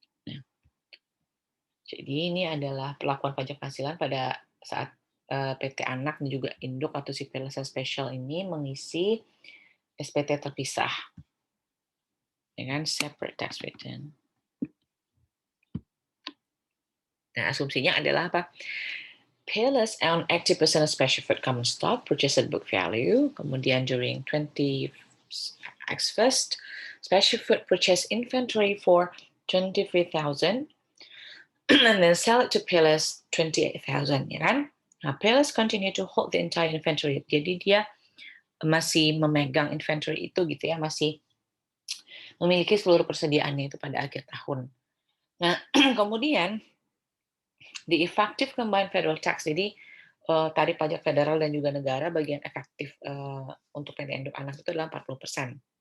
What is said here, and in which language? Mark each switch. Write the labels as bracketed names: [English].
[Indonesian] Nah, jadi ini adalah perlakuan pajak penghasilan pada saat PT anak dan juga induk atau si Peerless Special ini mengisi SPT terpisah dengan separate tax return. Nah, asumsinya adalah apa? [English] Peerless own 80% of special food common stock purchased at book value. [Indonesian] Kemudian [English] during 20x first, special food purchase inventory for 23,000 and then sell it to Peerless 28,000, ya kan? Nah, Payless continue to hold the entire inventory. [Indonesian] Jadi dia masih memegang inventory itu gitu ya, masih memiliki seluruh persediaannya itu pada akhir tahun. Nah, kemudian [English] the effective combined federal tax, [Indonesian] jadi tarif pajak federal dan juga negara bagian efektif untuk PT Induk Anak itu adalah 40%.